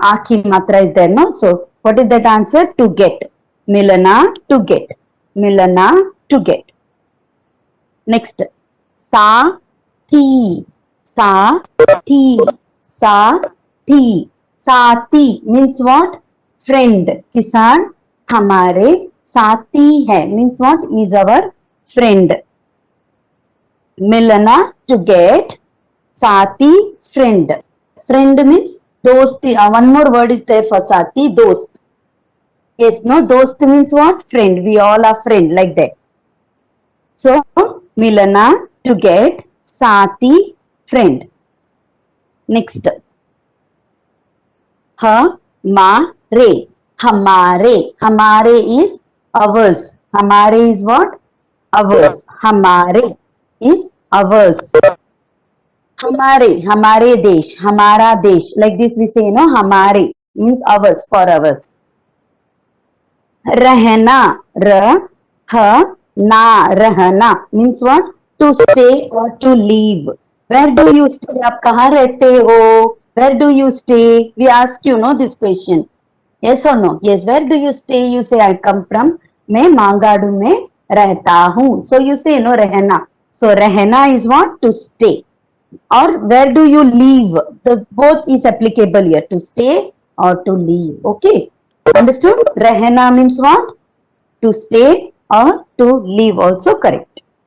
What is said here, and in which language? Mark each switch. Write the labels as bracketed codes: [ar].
[en] Aki matra is there, no? So what is that answer? To get. Milana, to get. Milana, to get. Next, sa, thi. [hi] Sa, thi. Sa, thi. [en] Sathi means what? Friend. [hi] किसान हमारे साथी है [en] means what? Is our friend. मिलना to get. Sathi friend. Friend means dosti. One more word is there for sathi, dost. Yes, no, dost means what? Friend. We all are friend like that. So मिलना to get. Sathi friend. Next. [hi] हमारे. हमारे. [en] हमारे is ours. हमारे is what? Ours. हमारे is ours. [hi] हमारे. हमारे देश. हमारा देश. [en] Like this we say, no? हमारे means ours, for ours. [hi] रहना. ना. [en] रहना means what? To stay or to live. Where do you stay? [hi] आप कहाँ रहते हो? [en] Where do you stay? We ask you, no, this question. Yes or no? Yes. Where do you stay? You say I come from. [hi] मैं मांगाडू में रहता हूँ. [en] So you say no, रहना. So रहना is what? To stay. Or where do you live? The both is applicable here. To stay or to live. Okay. Understood? रहना means what? To stay or to live. Also correct.